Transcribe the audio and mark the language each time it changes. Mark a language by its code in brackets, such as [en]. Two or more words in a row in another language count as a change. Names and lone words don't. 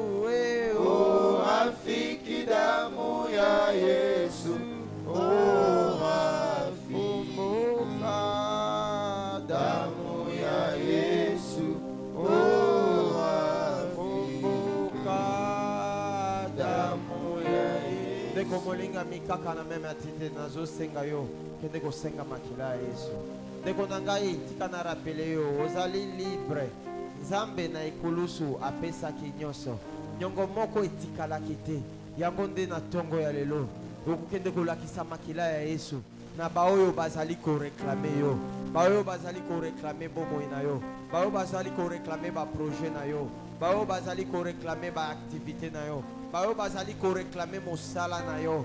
[sw] Oh, rafiki damu ya Yesu. Oh, Kumbuka damu ya Yesu. Oh, kumbuka damu ya Yesu. [ln] ndeko molinga mikaka na meme atite nazosenga yo kende kosenga makila ya Yesu. Ndeko na ngai tika na rapele yo ozali libre. Nzambe na ekulusu apesaki nyonso. Nyongo moko etikalaki te. Yango nde na tongo ya lelo okokende kolakisa makila ya Yesu na baoyo bazali koreklame yo, baoyo bazali koreklame bomoi na yo, baoyo bazali koreklame baprojet na yo, baoyo bazali koreklame baaktivité na yo, baoyo bazali koreklame mosala na yo.